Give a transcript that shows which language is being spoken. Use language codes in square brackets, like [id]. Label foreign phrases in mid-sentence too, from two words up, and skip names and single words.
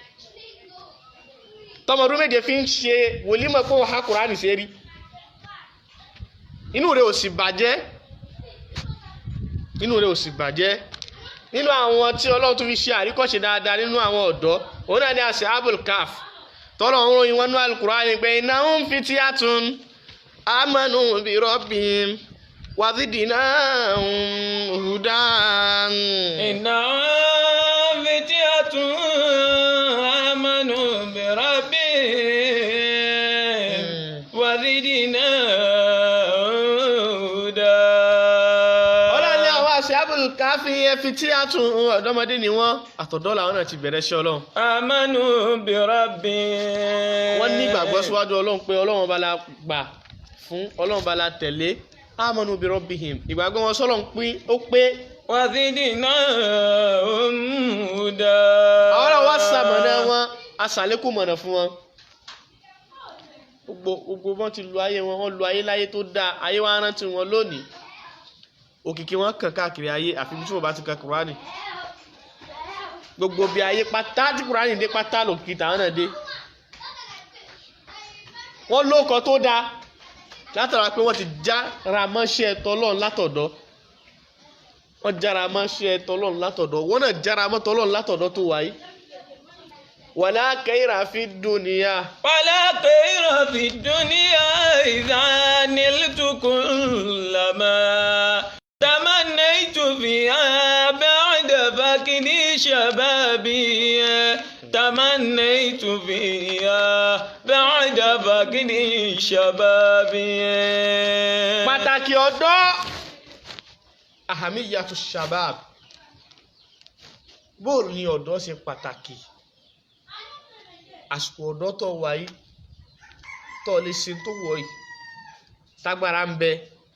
[yo] tọmọdún méje fi ń ṣe wòlímọ̀ pé wọ́n ha Kùránì ṣe rí inú rẹ̀ ò sì bàjẹ́ nínú àwọn tí Ọlọ́run tún fi ṣe àríkọ́ṣe dáadáa nínú àwọn ọ̀dọ́ òun náà ní Ashabul Kahf tọ́lọ̀ ń ròyìn wọn ní Al-Qur'ani pé [ar] إنهم فتية آمنوا بربهم وزدناهم هدى. إنهم فتية آمنوا بربهم وزدناهم هدى. [yo] Ashabul Kahfi yẹn fi tí a tún ọ̀dọ́mọdé ni wọ́n àtọ̀dọ́ làwọn náà ti bẹ̀rẹ̀ ṣẹ́ ọlọ́run. [ar] آمنوا برب. [yo] wọ́n ní ìgbàgbọ́ síwájú ọlọ́run pé ọlọ́run bá la gbà fún ọlọ́run bá la tẹ̀lé [ar] آمنوا بربهم [yo] ìgbàgbọ́ wọn sọ́lọ́run pín ó pé. [ar] وزدناهم هدى. [yo] àwọn náà wá sàmọ̀nà wọn aṣàlékún mọ̀nà fún wọn. gbogbo wọn ti lu ayé wọn lu ayé láyé tó dáa ayé wa rántí wọn lónìí òkìkí wọn kàn káàkiri ayé àfi bí tí wọn bá ti ka Kùránì gbogbo bí ayé pátá tí Kùránì dé pátá lòkìkí tàwọn náà dé wọn lóko tó dáa látara pé wọn ti jára mọ́ṣẹ́ tọlọ́run látọ̀dọ̀ wọn jára mọ́ṣẹ́ tọlọ́run látọ̀dọ̀ wọn náà jára mọ́ tọlọ́run látọ̀dọ̀ tó wáyé. [ar] ولا خير في الدنيا إذا نلت كل ما تمنيت فيها بعد فقد شبابي تمنيت فيها بعد فقد شبابي. [yo] pàtàkì ọ̀dọ́ [ar] أهمية شباب [yo] bóòlù ni ọ̀dọ́ ṣe pàtàkì àsìkò ọ̀dọ́ tó wáyé tó lè ṣe tó wọ̀ yìí tágbára ń bẹ